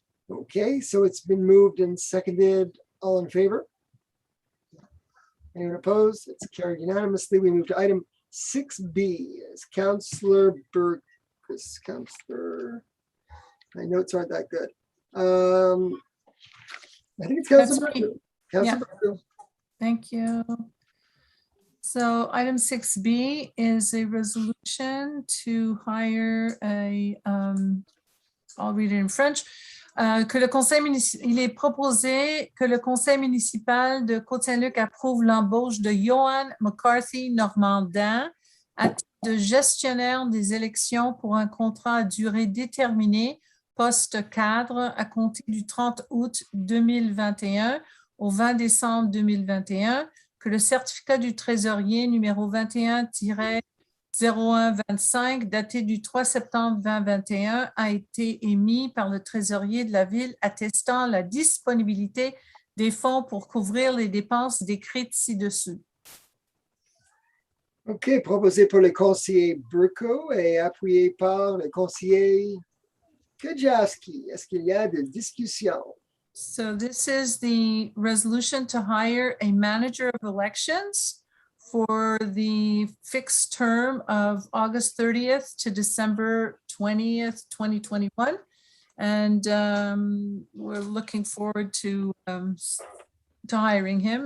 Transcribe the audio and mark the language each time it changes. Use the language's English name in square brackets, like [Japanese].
[English] Okay, so it's been moved and seconded. All in favor? Anyone opposed? It's carried unanimously. We move to item 6B. Is Councillor Burkus. Councillor, my notes aren't that good. I think it's Councillor Burkus. Councillor Burkus. Thank you. So item 6B is a resolution to hire a, I'll read it in French, [French] que le conseil il est proposé que le conseil municipal de Côte Saint-Luc approuve l'embauche de Johan McCarthy Normandin à titre de gestionnaire des élections pour un contrat à durée déterminée, poste cadre, à compter du 30 août 2021 au 20 décembre 2021, que le certificat du trésorier numéro 21-0125, daté du 3 septembre 2021, a été émis par le trésorier de la ville attestant la disponibilité des fonds pour couvrir les dépenses décrites ci-dessus. OK, proposé par le conseiller Burko et appuyé par le conseiller Kajaski. Est-ce qu'il y a des discussions? [English] So this is the resolution to hire a manager of elections for the fixed term of August 30th to December 20th, 2021. And we're looking forward to hiring him.